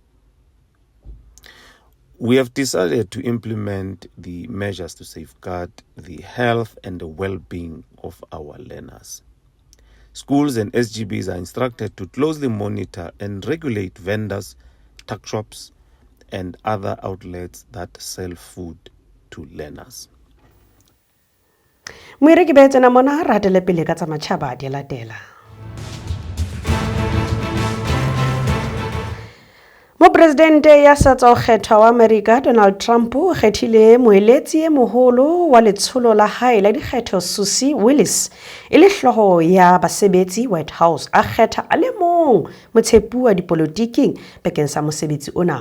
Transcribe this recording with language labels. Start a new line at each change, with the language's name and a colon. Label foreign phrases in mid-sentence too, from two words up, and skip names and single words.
English: We have decided to implement the measures to safeguard the health and the well-being of our learners. Schools and SGBs are instructed to closely monitor and regulate vendors, tuck shops, and other outlets that sell food to learners.
Southern Sotho: Moireki ba tsena mona ratele pele ka tsa matjhaba di latela. Mopresidente ya sa tsa kgetho wa America Donald Trump o kgethile moeletsi e moholo wa letsholo la hae la dikgetho Susie Wiles e le hlooho ya basebetsi White House a kgetha a le mong motshepu wa dipolotiking bakeng sa mosebetsi ona.